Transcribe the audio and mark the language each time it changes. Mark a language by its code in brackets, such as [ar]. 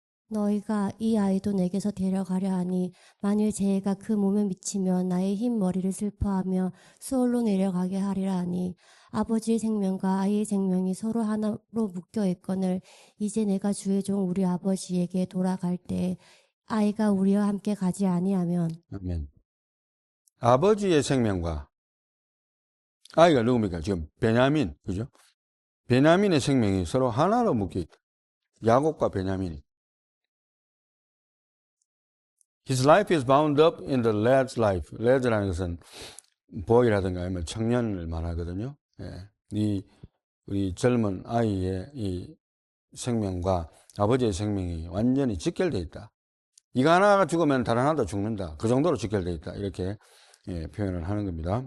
[ko] 너희가 이 아이도 내게서 데려가려 하니 만일 재해가 그 몸에 미치면 나의 흰 머리를 슬퍼하며 수월로 내려가게 하리라 하니 아버지의 생명과 아이의 생명이 서로 하나로 묶여 있거늘 이제 내가 주의 종 우리 아버지에게 돌아갈 때 아이가 우리와 함께 가지 아니하면. 아멘. 아버지의 생명과 아이가 누굽니까? 지금 베냐민, 그죠? 베냐민의 생명이 서로 하나로 묶여 있다. 야곱과 베냐민이. [en] His life is bound up in the lad's life. [ko] lad라는 것은 보이라든가 아니면 청년을 말하거든요. 예. 우리 젊은 아이의 이 생명과 아버지의 생명이 완전히 직결되어 있다. 이거 하나가 죽으면 다른 하나도 죽는다. 그 정도로 직결되어 있다. 이렇게 표현을 하는 겁니다.